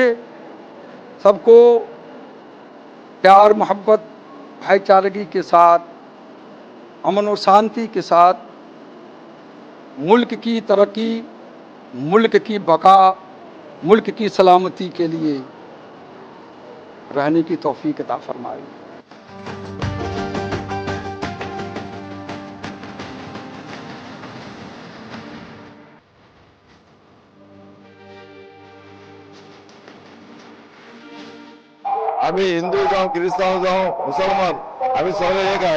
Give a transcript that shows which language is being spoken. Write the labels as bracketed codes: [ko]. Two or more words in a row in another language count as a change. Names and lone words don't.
[hi] सबको प्यार मोहब्बत भाईचारगी के साथ, अमन और शांति के साथ मुल्क की तरक्की, मुल्क की बका, मुल्क की सलामती के लिए रहने की तौफीक अता फरमाए। [mr] आम्ही हिंदू जावं क्रिस्तांव जावं मुसलमान आम्ही सगळे एक आहे.